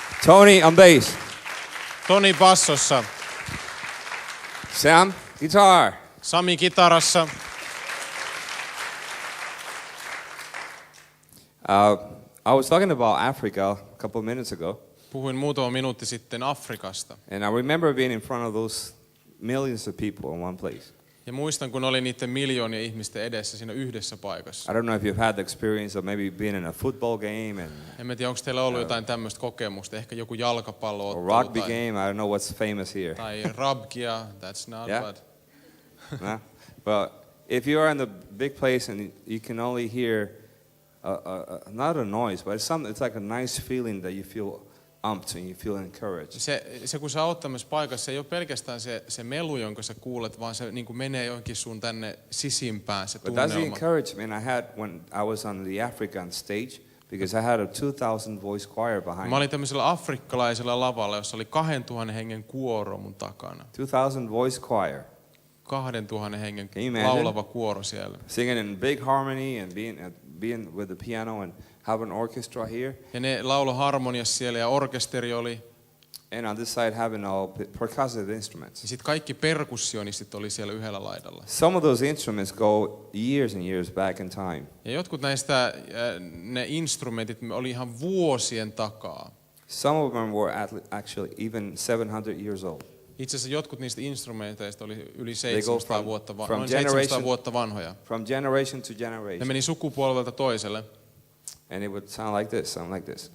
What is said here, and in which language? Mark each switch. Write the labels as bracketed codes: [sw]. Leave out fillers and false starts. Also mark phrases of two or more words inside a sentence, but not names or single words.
[en] Tony on bass. [fi] Toni bassossa. [en] Sam, guitar. [fi] Sami kitarassa. [en] I was talking about Africa a couple of minutes ago. [fi] Puhuin muutama minuutti sitten Afrikasta. [en] And I remember being in front of those millions of people in one place. [fi] Ja muistan, kun olin niiden miljoonien ihmisten edessä siinä yhdessä paikassa. [en] I don't know if you've had the experience of maybe being in a football game [fi] En tiedä, onko teillä ollut jotain tämmöistä kokemusta, ehkä joku jalkapalloottelu [en] or rugby game. I don't know what's famous here. [fi] tai ruggia, [en] that's not Yeah. bad. No? But if you are in the big place and you can only hear not a noise, but it's like a nice feeling that you feel amped and you feel encouraged. [fi] Se kun sä oot tämmöisessä paikassa, se ei ole pelkästään se melu, jonka sä kuulet, vaan se niin kuin menee johonkin sun tänne sisimpään se [en] But that's the [fi] tunnelma. [en] encouragement I had when I was on the African stage, because I had a 2,000 voice choir behind [fi] Mä [en] me. [fi] olin tämmöisellä afrikkalaisella lavalla, jossa oli 2000 hengen kuoro mun takana. [en] 2,000 voice choir. [fi] 2000 hengen [en] Can you imagine? [fi] laulava kuoro siellä. [en] Singing in big harmony and being with the piano and have an orchestra here. [fi] Ja ne lauloi harmoniassa siellä ja orkesteri oli. [en] And on this side having all percussive instruments. [fi] Ja sitten kaikki perkussionistit oli siellä yhdellä laidalla. [en] Some of those instruments go years and years back in time. [fi] Ja jotkut näistä ne instrumentit oli ihan vuosien takaa. [en] Some of them were actually even 700 years old. [fi] Itse asiassa jotkut niistä instrumenteista oli yli [en] go [fi] 700 vuotta, [en] from [fi] noin 700 [en] generation- [fi] vuotta vanhoja. [en] From generation to [fi] Ne [en] generation. [fi] meni sukupolvelta toiselle [en] And it would sound like this.